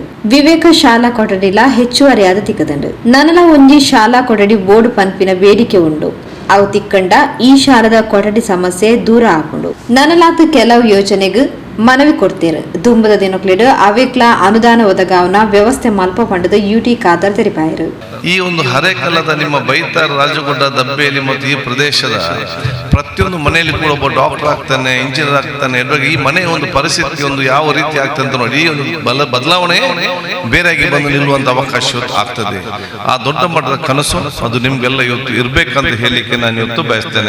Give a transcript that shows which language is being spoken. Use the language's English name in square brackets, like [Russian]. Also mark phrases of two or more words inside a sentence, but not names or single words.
[Tulu] ವಿವೇಕ ಶಾಲಾ ಕೊಠಡಿಲ ಹೆಚ್ಚುವರಿಯಾದ ತಿಕ್ಕದಂಡು. ನನಲ ಒಂಜಿ ಶಾಲಾ ಕೊಠಡಿ ಬೋರ್ಡ್ ಪನ್ಪಿನ ಬೇಡಿಕೆ ಉಂಡು. ಅವು ತಿಕ್ಕಂಡ ಈ ಶಾಲದ ಕೊಠಡಿ ಸಮಸ್ಯೆ ದೂರ ಆಪುಂಡು. ನನಲಾತ ಕೆಲವು ಯೋಜನೆಗೆ ಮನವಿ ಕೊಡ್ತೇರು. ದುಂಬದ ದಿನಕ್ಲಿಡು ಅವೇಕ್ಲ ಅನುದಾನ ಒದಗಾವನ ವ್ಯವಸ್ಥೆ ಮಲ್ಪ ಪಂಡದ ಯುಟಿ ಖಾದರ್ ತೆರಿಪಾಯರು. [Kannada] ಈ ಒಂದು ಹರೇಕಲ್ಲದ ನಿಮ್ಮ ಬೈತಾರ ರಾಜಗುಡ್ಡ ದಬ್ಬೆಯಲ್ಲಿ ಮತ್ತು ಈ ಪ್ರದೇಶದ ಪ್ರತಿಯೊಂದು ಮನೆಯಲ್ಲಿ ಕೂಡ ಒಬ್ಬ ಡಾಕ್ಟರ್ ಆಗ್ತಾನೆ, ಇಂಜಿನಿಯರ್ ಆಗ್ತಾನೆ. ಈ ಮನೆಯ ಒಂದು ಪರಿಸ್ಥಿತಿ ಒಂದು ಯಾವ ರೀತಿ ಆಗ್ತದೆ ಅಂತ ನೋಡಿ, ಈ ಒಂದು ಬದಲಾವಣೆ ಬೇರೆಯಾಗಿ ಬಂದು ನಿಲ್ಲುವಂತ ಅವಕಾಶ ಆಗ್ತದೆ. ಆ ದೊಡ್ಡ ಮಟ್ಟದ ಕನಸು ಅದು ನಿಮ್ಗೆಲ್ಲ ಇವತ್ತು ಇರ್ಬೇಕಂತ ಹೇಳಲಿಕ್ಕೆ ನಾನು ಇವತ್ತು ಬಯಸ್ತೇನೆ.